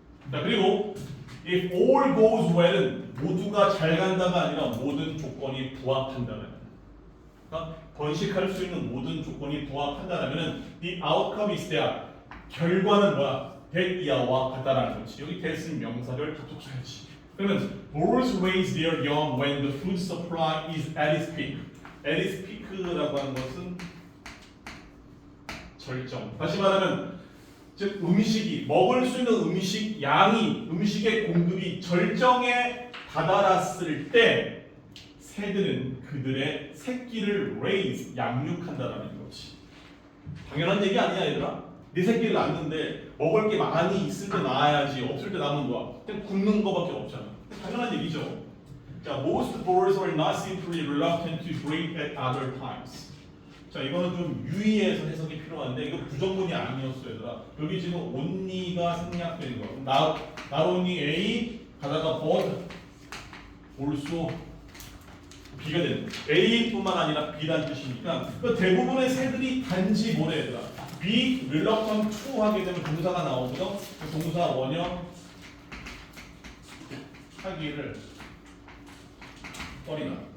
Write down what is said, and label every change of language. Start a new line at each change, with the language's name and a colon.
Korean: 자, 그리고
English: if all goes well
Korean: 은 모두가 잘 간다가 아니라 모든 조건이 부합한다는 거야. 그러니까 번식할 수 있는 모든 조건이 부합한다면은
English: the outcome is there.
Korean: 결과는 뭐야? that이야와 같다라는 거지. 여기 that은 명사를 톡톡 써야지.
English: 그러면 birds raise their young when the food supply is at its peak.
Korean: at its peak라고 하는 것은 절정. 다시 말하면 즉 음식이 먹을 수 있는 음식 양이 음식의 공급이 절정에 다다랐을 때 새들은 그들의 새끼를 raise 양육한다라는 거지. 당연한 얘기 아니야 얘들아. 네 새끼를 낳는데 먹을 게 많이 있을 때 낳아야지 없을 때 낳으면 뭐야? 그냥 굶는 거밖에 없잖아. 당연한 얘기죠.
English: 자, most birds are not simply reluctant to breed at other times.
Korean: 자, 이거는 좀 유의해서 해석이 필요한데 이거 부정문이 아니었어 얘들아. 여기 지금 only가 생략되는 거야. not only A 가다가 but also B가 되는 거야. A뿐만 아니라 B란 뜻이니까 그 대부분의 새들이 단지 뭐래 얘들아.
English: be reluctant to
Korean: 하게 되면 동사가 나오고요. 그 동사 원형 하기를 꺼리나.